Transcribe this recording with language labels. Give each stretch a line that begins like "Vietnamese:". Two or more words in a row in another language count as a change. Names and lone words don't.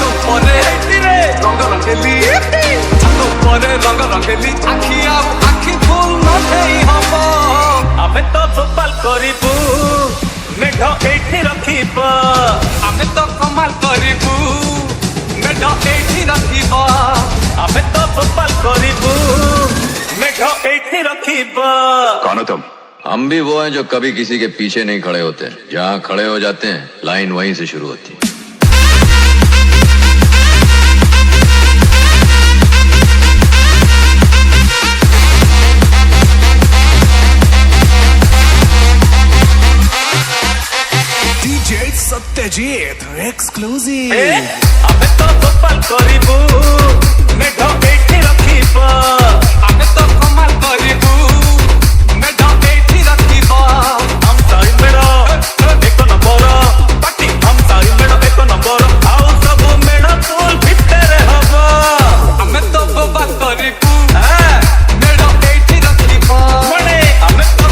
Odia: ଉପରେ ହେଇଥିରେ ରଙ୍ଗ ରଙ୍ଗେଲି ଛାତ ଉପରେ ରଙ୍ଗ ରଙ୍ଗେଲି ଆଖି ଆଉ ଆଖି ଫୁଲ ନଦେଇ ହବ ଆମେ ତ ଭୋପାଲ କରିବୁ ମେଢ ଏଇଠି ରଖିବ ଆମେ ତ କମାଲ କରିବୁ ମେଢ ଏଇଠି ରଖିବ ଆମେ ତ ଭୋପାଲ କରିବୁ ମେଢ ଏଇଠି ରଖିବ
Hindi: कौन हो तुम? हम भी वो हैं जो कभी किसी के पीछे नहीं खड़े होते। जहाँ खड़े हो जाते हैं लाइन वहीं से शुरू होती है। डीजे सत्यजीत एक्सक्लूसिव
Odia: ଆମେ ତ ଗୋପାଲ କରିବୁ ମେଢ ଏଇଠି ରଖିବ ଆମେ ତ କମାଲ କରିବୁ ମେଢ ଏଇଠି ରଖିବ ଆମ ସାହି ମେଢ ଏକ ନମ୍ବର ପାଟି ଆମ ସାହି ମେଢ ଏକ ନମ୍ବର ଆଉ ସବୁ ମେଢ ସ୍କୁଲ ଭିତରେ ହବ ଆମେ ତ ଗୋପାଲ କରିବୁ ମେଢ ଏଇଠି ରଖିବ ଆମେ